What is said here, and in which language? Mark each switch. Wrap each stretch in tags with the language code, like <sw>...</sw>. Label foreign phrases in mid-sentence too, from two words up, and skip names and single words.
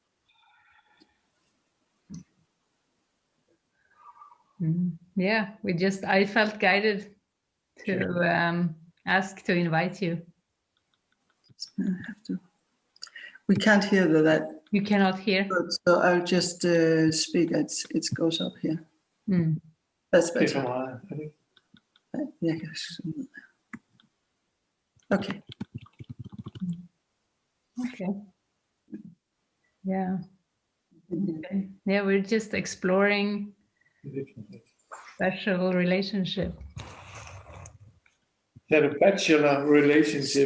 <en>Yeah, I felt guided to ask to invite you. I have to. We can't hear that. You cannot hear? So I'll just speak. It goes up here. Mm. That's better. I think.</en> <da>Jeg kan skrive ned.</da> <en>Okay. Okay. Yeah. Okay. Yeah, we're just exploring special relationship. Had a bachelor relationship.</en>